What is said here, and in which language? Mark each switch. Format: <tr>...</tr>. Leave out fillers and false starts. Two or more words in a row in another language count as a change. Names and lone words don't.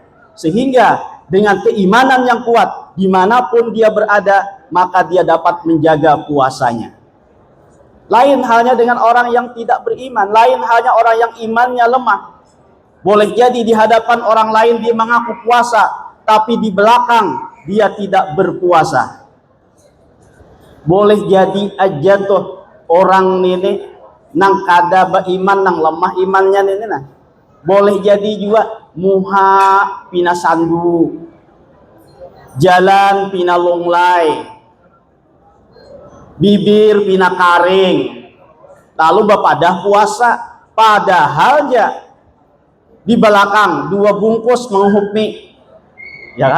<id>Sehingga dengan keimanan yang kuat, dimanapun dia berada, maka dia dapat menjaga puasanya. Lain halnya dengan orang yang tidak beriman, lain halnya orang yang imannya lemah. Boleh jadi di hadapan orang lain dia mengaku puasa, tapi di belakang dia tidak berpuasa.</id> <bjn>Boleh jadi aja tuh orang ini nang kada beriman, nang lemah imannya ini nah. Boleh jadi juga muha pina sandu, jalan pina longlai, bibir pina karing, lalu bapadah puasa, padahal ya di belakang 2 bungkus menghukmi, ya kan?</bjn>